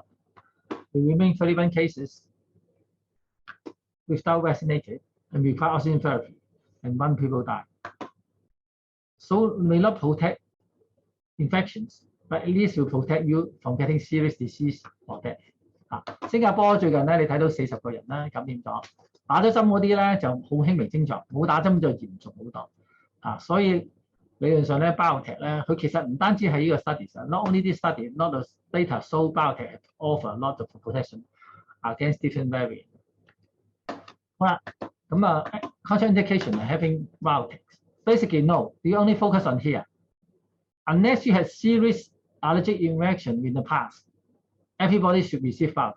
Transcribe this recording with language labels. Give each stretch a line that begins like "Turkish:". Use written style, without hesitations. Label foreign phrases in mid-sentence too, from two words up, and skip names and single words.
English: The remaining 31 cases without vaccinated and require oxygen therapy, and 1 people died. So may not protect infections, but at least will protect you from getting serious disease or death.
Cantonese: 新加坡最近咧，你睇到40個人咧感染咗，打咗針嗰啲咧就好輕微症狀，冇打針就嚴重好多。所以理論上咧 ，Biotech 咧，佢其實唔單止係呢個 studies，
English: not only this study，not the data show Biotech offer a lot of protection against different variants。
Cantonese: 好啦，咁
English: contraindication of having Biotech。Basically, no. We only focus on here. Unless you had serious allergic reaction in the past, everybody should receive Biotech.